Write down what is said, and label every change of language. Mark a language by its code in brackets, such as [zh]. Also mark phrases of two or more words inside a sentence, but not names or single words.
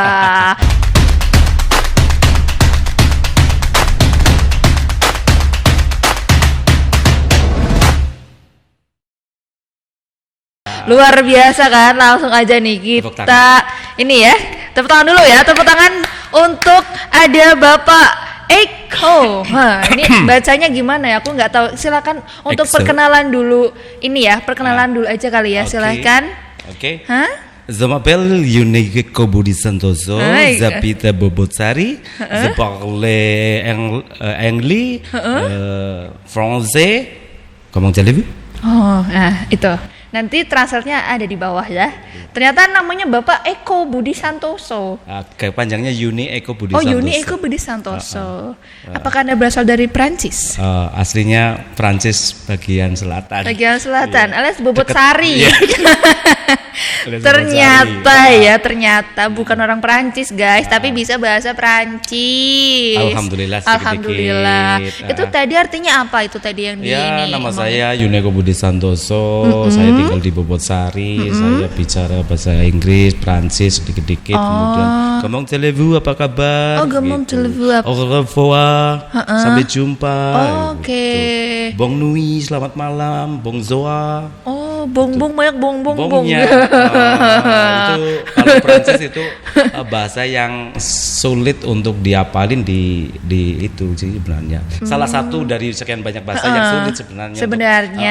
[id] Luar biasa kan, langsung aja nih kita ini ya, tepuk tangan dulu ya, tepuk tangan untuk ada Bapak Eko. Ini bacanya gimana ya? Aku nggak tahu. Silakan untuk perkenalan dulu. Ini ya, perkenalan dulu aja kali ya. Silakan. Oke. [fr] Je m'appelle Yuni Eko Budi Santoso, j'habite Bobotsari, je parle anglais, français. Comment allez-vous? [id] Oh, nah itu. Nanti translate-nya ada di bawah ya. Ternyata namanya Bapak Eko Budi Santoso. Kepanjangnya Yuni Eko Budi Santoso. Oh, Yuni Eko Budi Santoso. Apakah Anda berasal dari Prancis? Aslinya Prancis bagian selatan. Bagian selatan, alias Bobotsari. Iya. Ternyata bukan orang Prancis, guys, tapi bisa bahasa Prancis. Alhamdulillah. Alhamdulillah. Itu tadi artinya apa itu tadi yang di ini? Nama saya Yuni Eko Budi Santoso. Saya tinggal di Bobotsari. Saya bicara bahasa Inggris, Prancis sedikit-sedikit. Kemudian [fr] comment allez-vous, [id] apa kabar? [fr] Oh, comment allez-vous. Au revoir. [id] Sampai jumpa. Oke. [fr] Bon nuit, [id] selamat malam. Bonjour. Oh, bongbong banyak bongbong. Bongnya. Itu kalau Prancis itu bahasa yang sulit untuk diapalin di itu sih sebenarnya. Salah satu dari sekian banyak bahasa yang sulit sebenarnya.